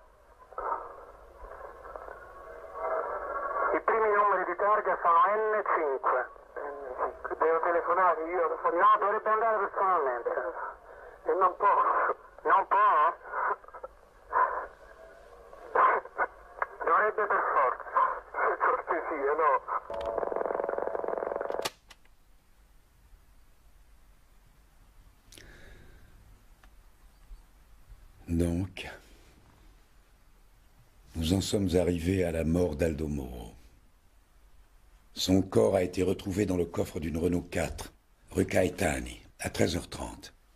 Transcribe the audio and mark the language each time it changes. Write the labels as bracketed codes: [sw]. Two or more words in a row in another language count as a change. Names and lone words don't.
[it] I primi numeri di targa sono N5. Devo telefonare io? No, dovrebbe andare personalmente. E non posso. Non può? Dovrebbe per forza. Per cortesia, no. [fr] Donc, nous en sommes arrivés à la mort d'Aldo Moro. Son corps a été retrouvé dans le coffre d'une Renault 4, rue Caetani, à 13h30.